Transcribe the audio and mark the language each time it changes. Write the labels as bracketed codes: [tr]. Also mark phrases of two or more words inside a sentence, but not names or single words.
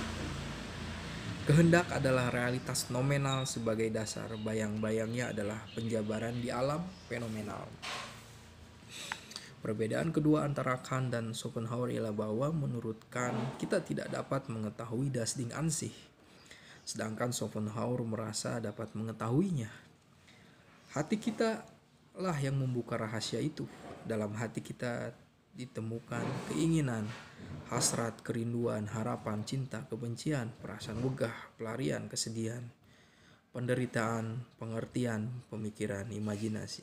[id] Kehendak adalah realitas nominal sebagai dasar, bayang-bayangnya adalah penjabaran di alam fenomenal. Perbedaan kedua antara Kant dan Schopenhauer ialah bahwa menurut Kant kita tidak dapat mengetahui [de] das Ding an sich, [id] sedangkan Schopenhauer merasa dapat mengetahuinya. Hati kita lah yang membuka rahasia itu. Dalam hati kita ditemukan keinginan, hasrat, kerinduan, harapan, cinta, kebencian, perasaan wegah, pelarian, kesedihan, penderitaan, pengertian, pemikiran, imajinasi.